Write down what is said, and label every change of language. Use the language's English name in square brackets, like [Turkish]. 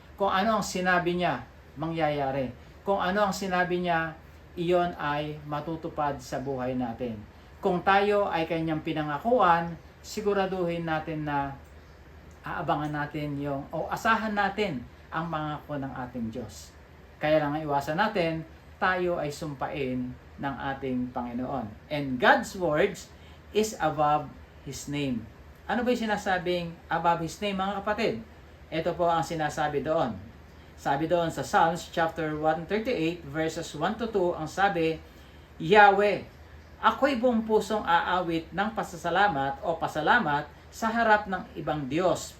[Filipino] Kung ano ang sinabi niya, mangyayari. Kung ano ang sinabi niya, iyon ay matutupad sa buhay natin. Kung tayo ay kanyang pinangakuan, siguraduhin natin na aabangan natin asahan natin ang pangako ng ating Diyos. Kaya lang iwasan natin, tayo ay sumpain ng ating Panginoon. [English] And God's words is above His name. [Filipino] Ano ba yung sinasabing above His name, mga kapatid? Ito po ang sinasabi doon. Sabi doon sa Psalms chapter 138 verses 1 to 2, ang sabi, Yahweh, ako'y buong pusong aawit ng pasasalamat o pasalamat sa harap ng ibang Diyos.